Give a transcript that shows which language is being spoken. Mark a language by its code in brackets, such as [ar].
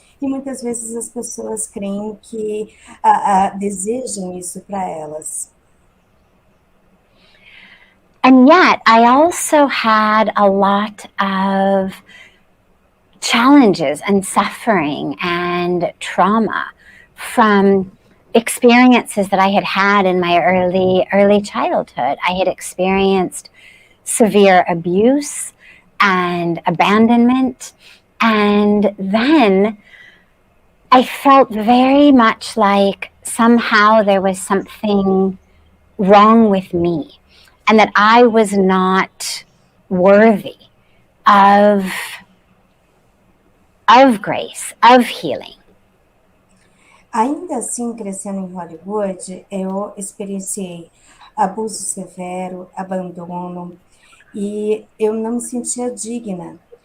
[pt] e muitas vezes as pessoas creem que desejam isso para elas. [en] And yet, I also had a lot of challenges and suffering and trauma from experiences that I had had in my early childhood. I had experienced severe abuse and abandonment, and then I felt very much like somehow there was something wrong with me, and that I was not worthy of grace, of healing. [pt] Ainda assim, crescendo em Hollywood, eu experienciei abuso severo, abandono, e eu não me sentia digna.